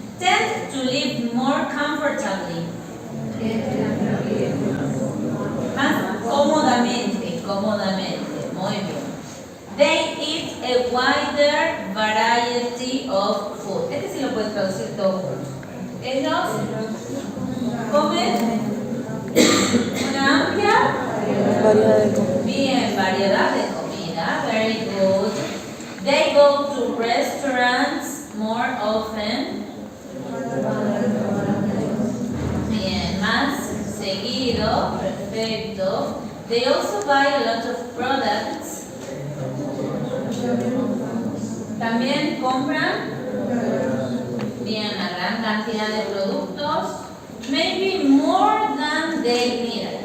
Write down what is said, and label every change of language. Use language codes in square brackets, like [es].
[en] tend to live more comfortably. [es] Más cómodamente, muy bien. [en] They eat a wider variety of food. [es] Este sí lo puedes traducir todo junto. Ellos comen una amplia variedad de comida. [en] Very good. They go to restaurants more often. [es] Bien, más seguido. Perfecto. [en] They also buy a lot of products. [es] También compran bien una gran cantidad de productos. [en] Maybe more than they need.